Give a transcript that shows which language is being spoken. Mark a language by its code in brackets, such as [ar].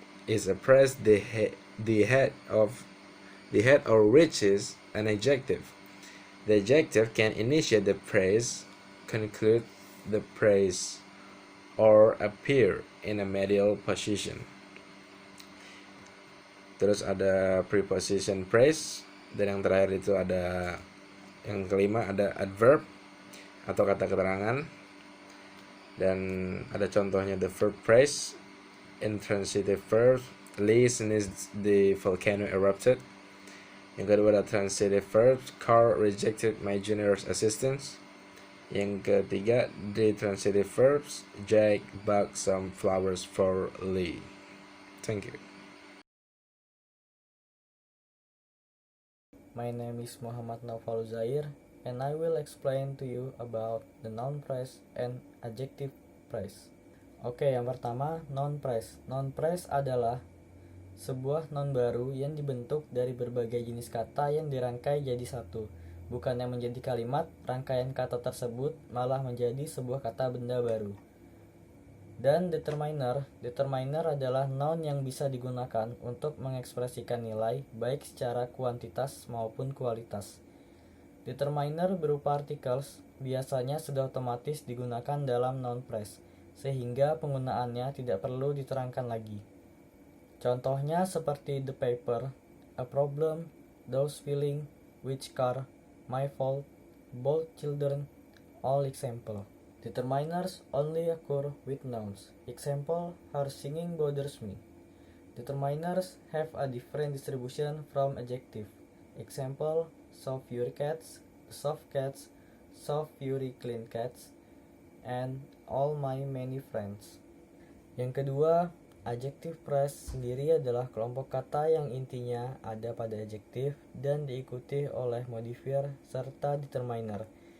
[en] It's a phrase the head or reaches an adjective. The adjective can initiate the phrase, conclude the phrase, or appear in a medial position. [id] Terus ada preposition phrase, dan yang terakhir itu ada yang kelima ada adverb atau kata keterangan, dan ada contohnya the verb phrase. [en] Intransitive verb, Lee sneezed, the volcano erupted. [id] Yang kedua ada [en] transitive verb, Carl rejected my junior's assistance. [id] Yang ketiga, [en] the transitive verbs, Jack bought some flowers for Lee. Thank you. My name is Muhammad Naufal Zair, and I will explain to you about the noun phrase and adjective phrase. [id] Oke, yang pertama, noun phrase. Noun phrase adalah sebuah noun baru yang dibentuk dari berbagai jenis kata yang dirangkai jadi satu. Bukannya menjadi kalimat, rangkaian kata tersebut malah menjadi sebuah kata benda baru. Dan determiner adalah noun yang bisa digunakan untuk mengekspresikan nilai baik secara kuantitas maupun kualitas. Determiner berupa articles biasanya sudah otomatis digunakan dalam noun phrase. sehingga penggunaannya tidak perlu diterangkan lagi. Contohnya seperti [en] the paper, a problem, those feeling, which car, my fault, both children, all example. Determiners only occur with nouns. Example, her singing bothers me. Determiners have a different distribution from adjective. Example, soft fury cats, soft fury clean cats, and all my many friends. [id] Yang kedua, adjective phrase sendiri adalah kelompok kata yang intinya ada pada adjektif dan diikuti oleh modifier serta determiner.